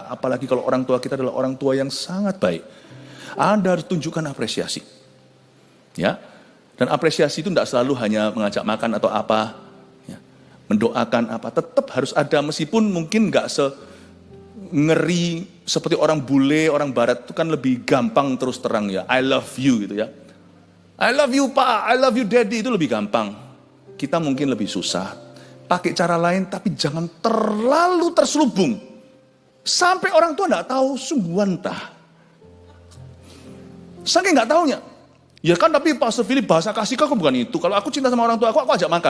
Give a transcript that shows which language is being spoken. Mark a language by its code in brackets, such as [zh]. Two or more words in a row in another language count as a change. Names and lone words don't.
[id] Apalagi kalau orang tua kita adalah orang tua yang sangat baik. Anda harus tunjukkan apresiasi. Ya, dan apresiasi itu tidak selalu hanya mengajak makan atau apa, ya, mendoakan apa. Tetap harus ada, meskipun mungkin nggak ngeri seperti orang bule, orang barat itu kan lebih gampang terus terang ya. [en] I love you [id] gitu ya. [en] I love you Pak, I love you Daddy, [id] itu lebih gampang. Kita mungkin lebih susah. Pakai cara lain, tapi jangan terlalu terselubung. Sampai orang tua nggak tahu sungguhan tah. Saking nggak taunya. Ya kan, tapi Pastor Philip bahasa kasih kau bukan itu. Kalau aku cinta sama orang tua aku ajak makan.